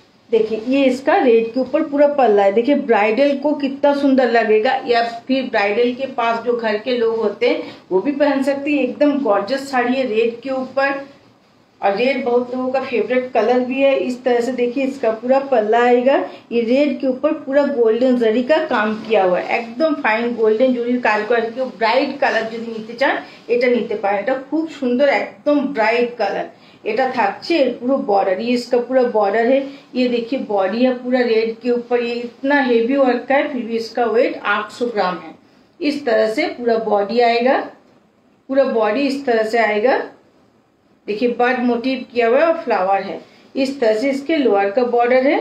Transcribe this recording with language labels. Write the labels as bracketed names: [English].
[Hindi] देखिए ये इसका रेड के ऊपर पूरा पल्ला है। देखिए ब्राइडल को कितना सुंदर लगेगा, या फिर ब्राइडल के पास जो घर के लोग होते हैं वो भी पहन सकते हैं। एकदम गॉर्जियस साड़ी है रेड के ऊपर, और रेड बहुत लोगों का फेवरेट कलर भी है। इस तरह से देखिए इसका पूरा पल्ला आएगा। ये रेड के ऊपर पूरा गोल्डन जरी का काम किया हुआ है, एकदम फाइन गोल्डन जरी কারুকার্য। [Bangla] কেউ ব্রাইট কালার যদি নিতে চান এটা নিতে পারেন, এটা খুব সুন্দর একদম ब्राइट कलर। এটা থাকছে এর পুরো [Hindi] बॉर्डर, ये इसका पूरा बॉर्डर है। ये देखिए बॉडी है पूरा रेड के ऊपर। ये इतना हेवी वर्क का है, फिर भी इसका वेट 800 ग्राम है। इस तरह से पूरा बॉडी आएगा, पूरा बॉडी इस तरह से आएगा। देखिए बर्ड मोटिव किया हुआ है और फ्लावर है। इस तरह से इसके लोअर का बॉर्डर है।